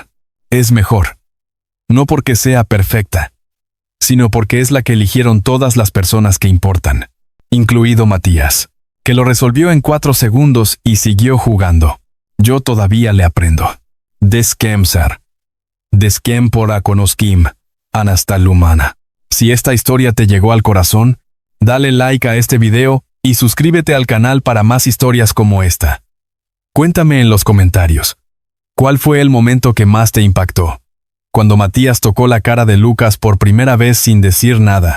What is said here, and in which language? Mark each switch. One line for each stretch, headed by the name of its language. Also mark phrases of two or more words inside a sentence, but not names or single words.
Spanish: Es mejor. No porque sea perfecta, sino porque es la que eligieron todas las personas que importan, incluido Matías, que lo resolvió en 4 segundos y siguió jugando. Yo todavía le aprendo. Descansar. Descampora conoskim. Anastalumana. Si esta historia te llegó al corazón, dale like a este video y suscríbete al canal para más historias como esta. Cuéntame en los comentarios. ¿Cuál fue el momento que más te impactó? Cuando Matías tocó la cara de Lucas por primera vez sin decir nada.